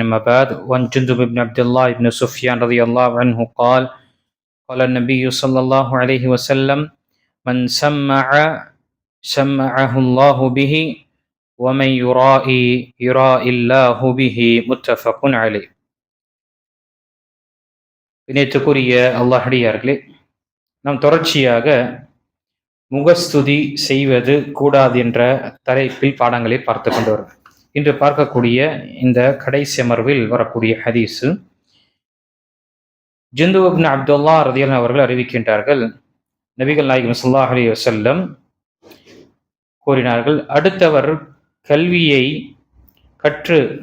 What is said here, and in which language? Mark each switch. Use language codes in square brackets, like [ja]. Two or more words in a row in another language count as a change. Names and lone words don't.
[ar] أما بعد، وعن جندب بن عبد الله بن سفيان رضي الله عنه قال قال النبي صلى الله عليه وسلم: من سمعه الله به ومن يرائي الله به. متفق عليه. [ta] இணைத்துக்குரிய அல்லாஹ்டியார்களே, நாம் தொடர்ச்சியாக முகஸ்துதி செய்வது கூடாது என்ற தலைப்பில் பாடங்களை பார்த்து கொண்டு வரும். இன்று பார்க்கக்கூடிய இந்த கடைசி அமர்வில் வரக்கூடிய ஹதீஸு ஜுந்து இப்னு அப்துல்லா ரலியல்லாஹு அவர்கள் அறிவிக்கின்றார்கள், நபிகள் நாயகம் [ar] صلى الله عليه وسلم [ta] கூறினார்கள், அடுத்தவர் கல்வியை கற்று